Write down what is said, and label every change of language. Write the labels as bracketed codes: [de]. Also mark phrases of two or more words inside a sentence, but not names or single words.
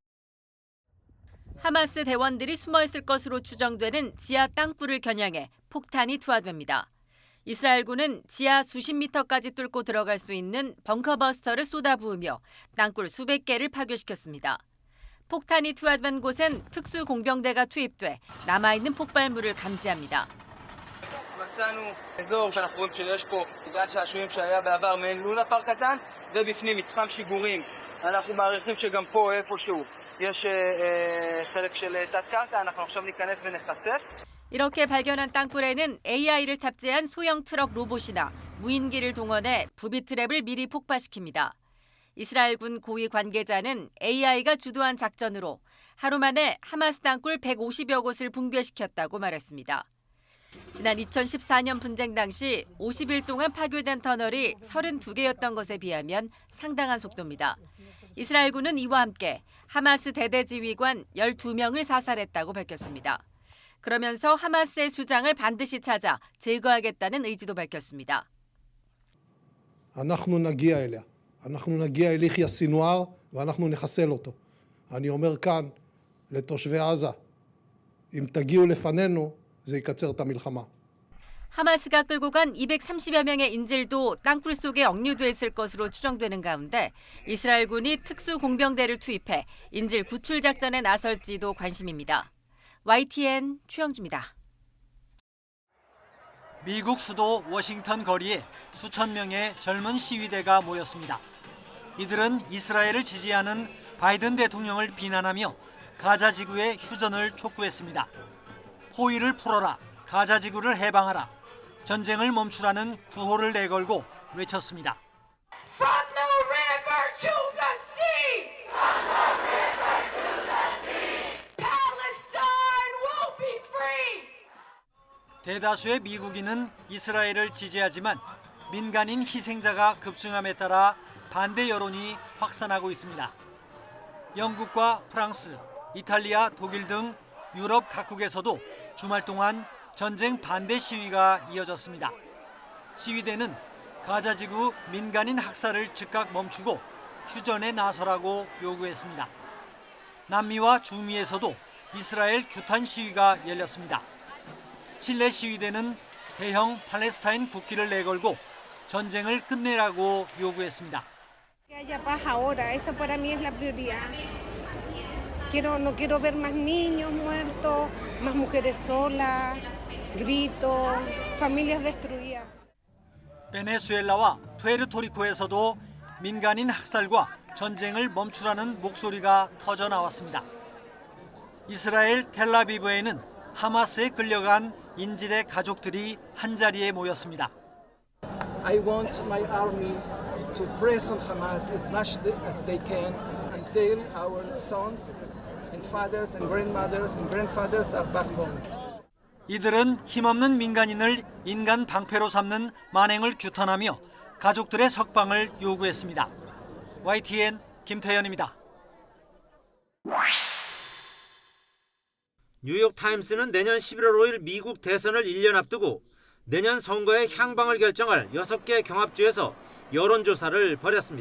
[ko] 하마스 대원들이 숨어있을 것으로 추정되는 지하 땅굴을 겨냥해 폭탄이 투하됩니다. 이스라엘군은 지하 수십 미터까지 뚫고 들어갈 수 있는 벙커버스터를 쏟아부으며 땅굴 수백 개를 파괴시켰습니다. 폭탄이 투하된 곳엔 특수공병대가 투입돼 남아있는 폭발물을 감지합니다. [he] מצאנו אזור שאנחנו רואים שיש פה גן שעשועים שהיה בעבר מעין לונה פארק קטן ובפנים מתחם שיגורים. אנחנו מעריכים שגם פה איפשהו יש חלק של תת קרקע. אנחנו עכשיו ניכנס ונחשף. [ko] 이렇게 발견한 땅굴에는 AI를 탑재한 소형 트럭 로봇이나 무인기를 동원해 부비 트랩을 미리 폭파시킵니다. 이스라엘군 고위 관계자는 AI가 주도한 작전으로 하루 만에 하마스 땅굴 150여 곳을 붕괴시켰다고 말했습니다. 지난 2014년 분쟁 당시 50일 동안 파괴된 터널이 32개였던 것에 비하면 상당한 속도입니다. 이스라엘군은 이와 함께 하마스 대대지휘관 12명을 사살했다고 밝혔습니다. 그러면서 하마스의 수장을 반드시 찾아 제거하겠다는 의지도 밝혔습니다. [he] אנחנו נגיע אליה. אנחנו נגיע אל יחיא סינואר ואנחנו נחסל אותו. אני אומר כאן לתושבי עזה, אם תגיעו לפנינו זה יקצר את המלחמה. [ko] 하마스가 끌고 간 230여 명의 인질도 땅굴 속에 억류돼 있을 것으로 추정되는 가운데 이스라엘군이 특수공병대를 투입해 인질 구출 작전에 나설지도 관심입니다. YTN 최영주입니다. 미국 수도 워싱턴 거리에 수천 명의 젊은 시위대가 모였습니다. 이들은 이스라엘을 지지하는 바이든 대통령을 비난하며 가자 지구의 휴전을 촉구했습니다. 포위를 풀어라, 가자 지구를 해방하라, 전쟁을 멈추라는 구호를 내걸고 외쳤습니다. [en] From the river to the sea! From the river to the sea! Palestine will be free! [ko] 대다수의 미국인은 이스라엘을 지지하지만 민간인 희생자가 급증함에 따라 반대 여론이 확산하고 있습니다. 영국과 프랑스, 이탈리아, 독일 등 유럽 각국에서도 주말 동안 전쟁 반대 시위가 이어졌습니다. 시위대는 가자지구 민간인 학살을 즉각 멈추고 휴전에 나서라고 요구했습니다. 남미와 중미에서도 이스라엘 규탄 시위가 열렸습니다. 칠레 시위대는 대형 팔레스타인 국기를 내걸고 전쟁을 끝내라고 요구했습니다. [es] Que haya paz ahora, esa para mí es la prioridad. No quiero ver más niños muertos, más mujeres solas, gritos, familias destruidas. [ko] 베네수엘라와 푸에르토리코에서도 민간인 학살과 전쟁을 멈추라는 목소리가 터져 나왔습니다. 이스라엘 텔라비브에는 하마스에 끌려간 인질의 가족들이 한자리에 모였습니다. [en] I want my army to press on Hamas as much as they can until our sons and fathers and grandmothers and grandfathers are back home. [ko] 이들은 힘없는 민간인을 인간 방패로 삼는 만행을 규탄하며 가족들의 석방을 요구했습니다. YTN 김태현입니다. 뉴욕타임스는 내년 11월 5일 미국 대선을 1년 앞두고 내년 선거의 향방을 결정할 6개 경합주에서 여론조사를 벌였습니다.